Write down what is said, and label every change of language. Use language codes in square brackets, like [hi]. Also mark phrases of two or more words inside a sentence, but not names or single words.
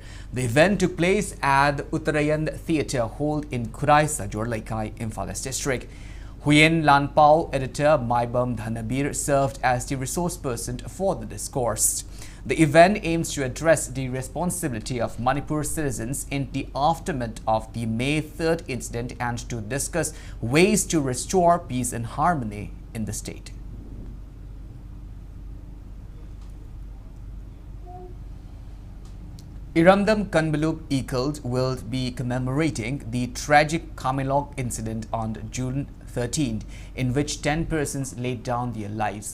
[en] The event took place at the Uttarayan Theatre held in Kurai Sajor Laikai, Imphal East District. Huyen Lanpao editor Maibam Dhanabir served as the resource person for the discourse. The event aims to address the responsibility of Manipur citizens in the aftermath of the May 3rd incident and to discuss ways to restore peace and harmony in the state. Iramdam Kanbaluk Ekald will be commemorating the tragic Kamelok incident on June 13th, in which 10 persons laid down their lives.